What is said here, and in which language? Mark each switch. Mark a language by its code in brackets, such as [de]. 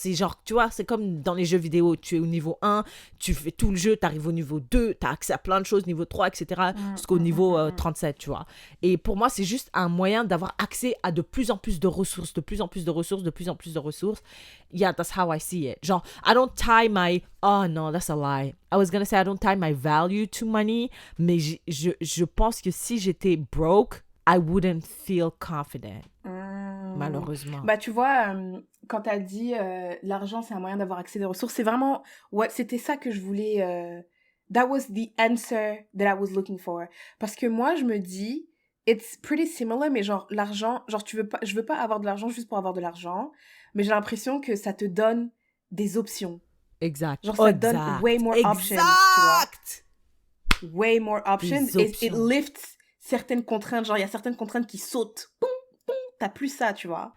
[fr] C'est genre, tu vois, c'est comme dans les jeux vidéo, tu es au niveau 1, tu fais tout le jeu, tu arrives au niveau 2, tu as accès à plein de choses, niveau 3, etc., jusqu'au niveau 37, tu vois. Et pour moi, c'est juste un moyen d'avoir accès à de plus en plus de ressources, de plus en plus de ressources, de plus en plus de ressources. [en] Yeah, that's how I see it. Genre, I don't tie oh no, that's a lie. I was gonna say I don't tie my value to money, [fr] mais je pense que si j'étais broke, [en] I wouldn't feel confident. [fr] Malheureusement. Bah, tu vois, quand t'as dit l'argent, c'est un moyen d'avoir accès à des ressources, c'est vraiment... c'était ça que je voulais... [en] that was the answer that I was looking for. [fr] Parce que moi, je me dis, [en] it's pretty similar, [fr] mais genre, l'argent... Genre, je veux pas avoir de l'argent juste pour avoir de l'argent, mais j'ai l'impression que ça te donne des options. Exact. Genre, ça te donne [en] way more options, [fr] tu vois. [en] Way more options. [fr] Et [en] it lifts [fr] certaines contraintes. Genre, il y a certaines contraintes qui sautent. t'as plus ça, tu vois.